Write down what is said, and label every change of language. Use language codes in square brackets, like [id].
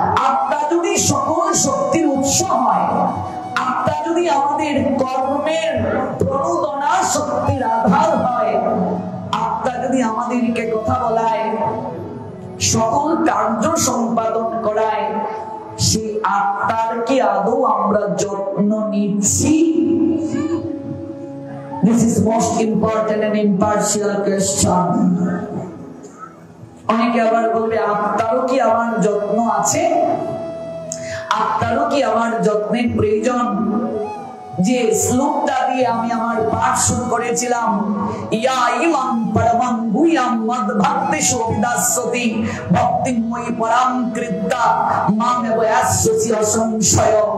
[bn] আত্মা যদি সকল শক্তির উৎস হয়, আত্মা যদি আমাদের কর্মের প্রণোদনা শক্তির আধার হয়, আত্মা যদি আমাদেরকে কথা বলায়, সকল কার্য সম্পাদন করায়, সেই আত্মার কি আদৌ আমরা যত্ন নিচ্ছি? [en] This is most important and impartial question. [bn] অনেকে আবার বলবে আত্মারও কি আমার যত্ন আছে, আত্মারও কি আমার যত্নের প্রয়োজন? যে শ্লোকটা দিয়ে আমি আমার পাঠ শুরু করেছিলাম, [sa] ইয়া ইমাম পরমং গুহ্যম মদ ভক্তিষু বিদাস্যতি ভক্তিময়ী পরাম কৃত্যা মামেব ইয়াস্যসি অসংশয়।